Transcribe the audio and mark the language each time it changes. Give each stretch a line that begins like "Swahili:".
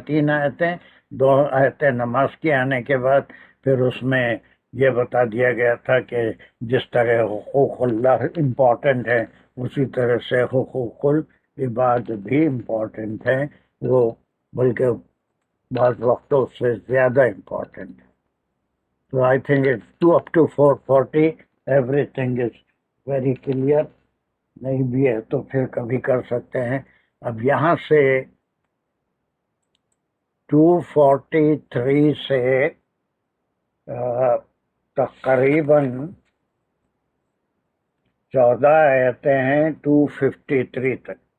Urdu: 3 آیتیں، 2 آیتیں نماز کے آنے کے بعد، پھر اس میں یہ بتا دیا گیا تھا کہ جس طرح حقوق اللہ امپورٹنٹ ہے، اسی طرح سے حقوق العباد بھی امپورٹنٹ ہیں، وہ بلکہ بعض وقتوں سے زیادہ امپورٹنٹ ہے.
English: So I think it's up to 440. Everything is very clear.
Urdu: نہیں بھی ہے تو پھر کبھی کر سکتے ہیں. اب یہاں سے 243 سے تقریباً 14 آیتیں ہیں 253 تک.